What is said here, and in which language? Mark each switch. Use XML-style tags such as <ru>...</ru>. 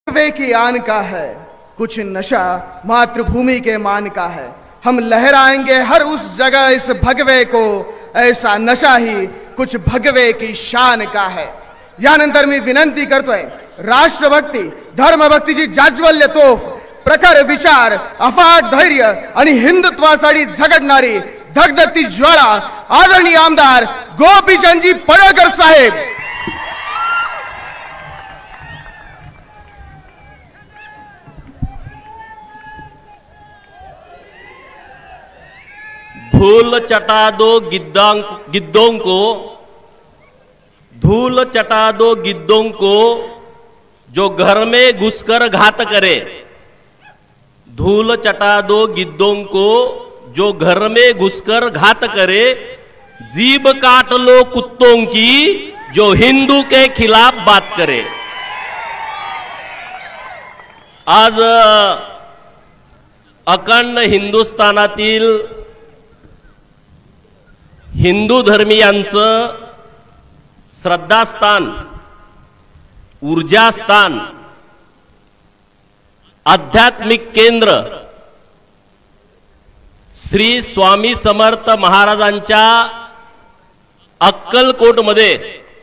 <hi>भगवे की आन का है, कुछ नशा मातृभूमि के मान का है। हम लहराएंगे हर उस जगह इस भगवे को, ऐसा नशा ही कुछ भगवे की शान का है।</hi> <mr>यानंतर मी विनंती करतोय, राष्ट्रभक्ती धर्मभक्तीची जाज्वल्य तोफ, प्रखर विचार, अफाट धैर्य आणि हिंदुत्वासाठी झगडणारी धगधगती ज्वाळा आदरणीय आमदार गोपीचंदजी पडळकर साहेब।</mr> <hi>धूल चटा दो गिद्धों को, धूल चटा दो गिद्धों को जो घर में घुसकर घात करे। धूल चटा दो गिद्धों को जो घर में घुसकर घात करे। जीभ काट लो कुत्तों की जो हिंदू के खिलाफ बात करे।</hi> <mr>आज अखंड हिंदुस्थानातील हिंदू धर्मीयांचं श्रद्धास्थान, ऊर्जास्थान, आध्यात्मिक केंद्र श्री स्वामी समर्थ महाराजांच्या अक्कलकोटमध्ये</mr>